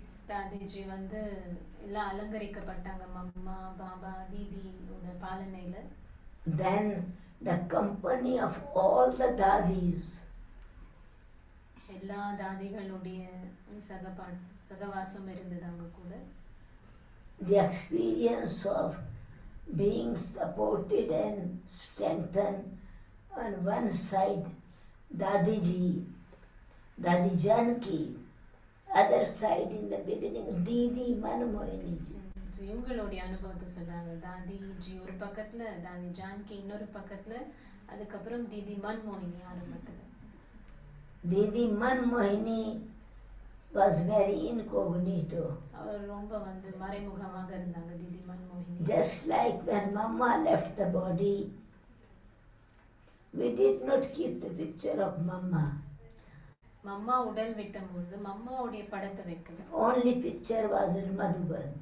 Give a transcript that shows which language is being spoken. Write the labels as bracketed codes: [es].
[ta] தாதிஜி வந்து எல்லாம் அலங்கரிக்கப்பட்டாங்க mamma Baba தீதியோட பாலனையில. [en] Then the company of all the dadis. [ta] எல்லா தாதிகளுடைய சகவாசம் இருந்தது அவங்க கூட. [en] The experience of being supported and strengthened on one side, Dadiji, Dadi Janki, other side in the beginning, Didi Manmohini. [ta] இவங்களுடைய அனுபவத்தை சொல்றாங்க. தாதிஜி ஒரு பக்கத்துல, தாதி ஜான்கி இன்னொரு பக்கத்துல, அதுக்கப்புறம் தீதி மன்மோகினி ஆரம்பத்துல. [en] Didi Manmohini was very incognito. [ta] அவர் ரொம்ப வந்து மறைமுகமாக இருந்தாங்க தீதி மன்மோகினி. [en] Just like when Mama left the body, we did not keep the picture of Mama. [ta] Mamma உடல் விட்டபோது மம்மாவுடைய படத்தை வைக்கல. [en] Only picture was in Madhuban.